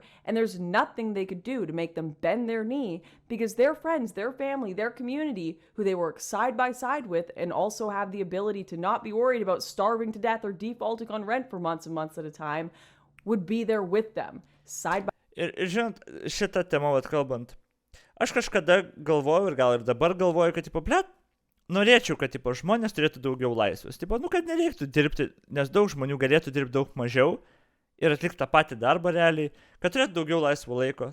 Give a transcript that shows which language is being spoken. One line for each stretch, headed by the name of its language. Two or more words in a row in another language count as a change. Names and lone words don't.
English: And there's nothing they could do to make them bend their knee because their friends, their family, their community, who they work side by side with and also have the ability to not be worried about starving to death or defaulting on rent for months and months at a time, would be there with them, side by...
Lithuanian: Ir žinot, šitą temą kalbant, aš kažkada galvoju ir gal ir dabar galvoju, kad, norėčiau, kad, žmonės turėtų daugiau laisvės. Kad nereiktų dirbti, nes daug žmonių galėtų dirbti daug mažiau ir atlikti tą patį darbą realiai, kad turėtų daugiau laisvo laiko.